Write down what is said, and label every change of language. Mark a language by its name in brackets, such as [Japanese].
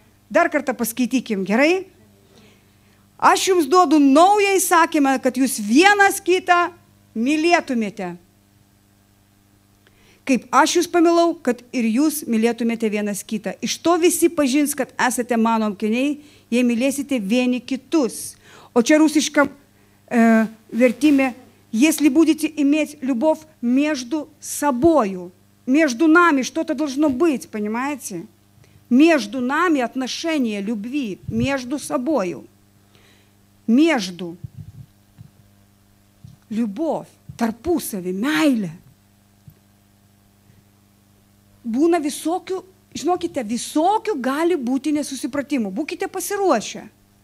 [Lithuanian] Dar kartą paskaitykim, gerai? Aš jums duodu naują įsakymą, kad jūs vienas kitą mylėtumėte. Kaip aš jūs pamilau, kad ir jūs mylėtumėte vienas kitą. Iš to visi pažins, kad esate mano mokiniai, jei mylėsite vieni kitus. O čia rusiška [Russian] вертиме, если будете иметь любовь между собою, между нами что-то должно быть, понимаете? Между нами отношения любви, между собою. Между. [Lithuanian] Любовь, tarpusavį, meilė. Būna visokių, žinokite, visokių gali būti nesusipratimų. Būkite pasiruošę.